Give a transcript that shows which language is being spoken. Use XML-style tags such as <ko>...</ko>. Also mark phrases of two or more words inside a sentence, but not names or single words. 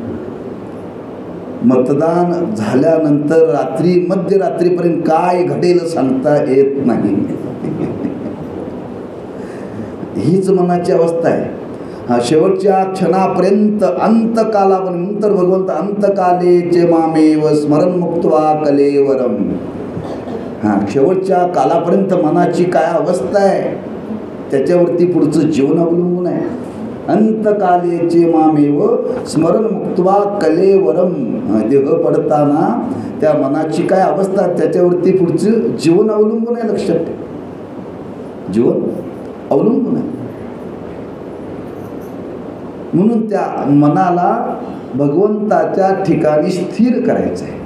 <mr>मतदान झाल्यानंतर रात्री मध्यरात्रीपर्यंत काय घडेल सांगता येत नाही. हीच मनाची अवस्था आहे. हा, शेवटच्या क्षणापर्यंत अंतकालापर्यंत. नंतर भगवंत</mr> <sa>अंतकाले चे मामेव स्मरण मुक्त्वा कलेवरम.</sa> <mr>हा, शेवटच्या कालापर्यंत मनाची काय अवस्था आहे त्याच्यावरती पुढचं जीवन अवलंबून आहे.</mr> <sa>अंतकालेचे मामेव स्मरण मुक्त्वा कलेवरम.</sa> <mr>देह पडताना त्या मनाची काय अवस्था त्याच्यावरती पुढचं जीवन अवलंबून आहे. लक्षात ठेव, जीवन अवलंबून आहे. म्हणून त्या मनाला भगवंताच्या ठिकाणी स्थिर करायचं आहे.</mr>